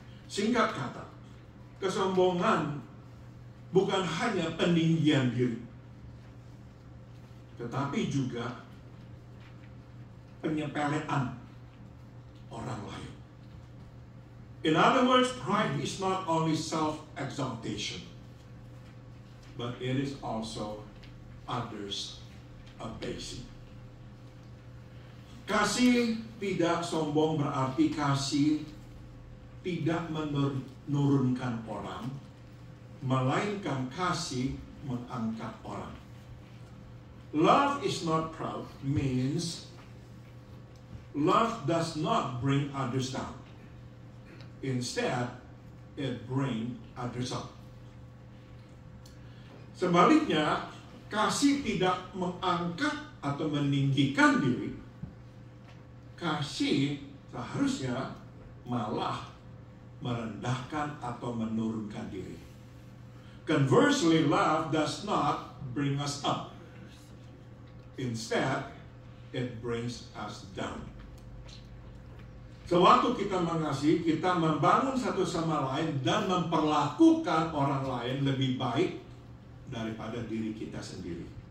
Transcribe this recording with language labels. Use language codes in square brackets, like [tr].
[id] Singkat kata, kesombongan bukan hanya peninggian diri, tetapi juga penyepelean orang lain. [en] In other words, pride is not only self-exaltation, but it is also others abasing. [id] Kasih tidak sombong berarti kasih tidak menurunkan orang, melainkan kasih mengangkat orang. [en] Love is not proud means love does not bring others down. Instead, it brings others up. [id] Sebaliknya, kasih tidak mengangkat atau meninggikan diri. Kasih seharusnya malah merendahkan atau menurunkan diri. [en] Conversely, love does not bring us up. Instead, it brings us down. [id] Sewaktu kita mengasihi, kita membangun satu sama lain dan memperlakukan orang lain lebih baik daripada diri kita sendiri.